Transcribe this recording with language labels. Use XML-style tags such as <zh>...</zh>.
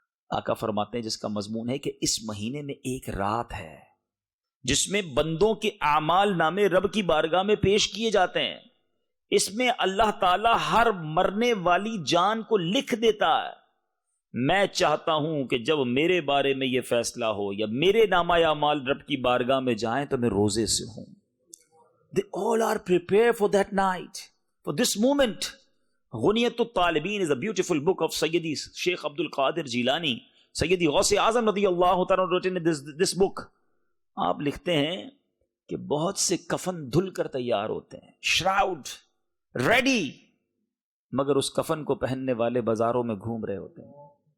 <ur>آقا فرماتے ہیں جس کا مضمون ہے کہ اس مہینے میں ایک رات ہے جس میں بندوں کے اعمال نامے رب کی بارگاہ میں پیش کیے جاتے ہیں. اس میں اللہ تعالی ہر مرنے والی جان کو لکھ دیتا ہے. میں چاہتا ہوں کہ جب میرے بارے میں یہ فیصلہ ہو یا میرے نامہ اعمال رب کی بارگاہ میں جائیں تو میں روزے سے ہوں.</ur> <en>They all are prepared for that night, for this moment. غنیت الطالبین is a beautiful book of سیدی شیخ عبد القادر جیلانی, سیدی غوث اعظم رضی اللہ تعالیٰ written this book.</en> <ur>آپ لکھتے ہیں کہ بہت سے کفن دھل کر تیار ہوتے ہیں,</ur> <en>shroud ready,</en> <ur>مگر اس کفن کو پہننے والے بازاروں میں گھوم رہے ہوتے ہیں.</ur>